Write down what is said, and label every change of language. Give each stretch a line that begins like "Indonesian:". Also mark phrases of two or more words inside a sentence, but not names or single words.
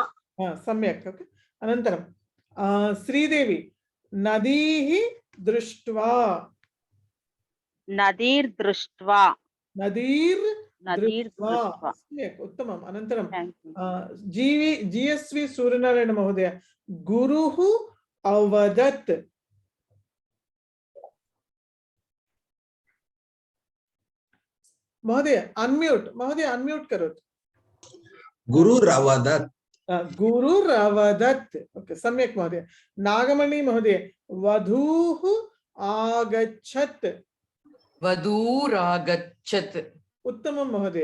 Sanskrit: సమ్యక్. ఓకే, అనంతరం శ్రీదేవి నదీః దృష్ట్వా, నదీర్ దృష్ట్వా, సమ్యక్, ఉత్తమం. అనంతరం జిఎస్వి సూర్యనారాయణ మహోదయ గురుః అవదత్,
Hindi: महोदय अनम्यूट करो.
Sanskrit: गुरुरवदत्. ओके, सम्यक् महोदय. नागमणि महोदय वधूः आगच्छत्, उत्तमं महोदय.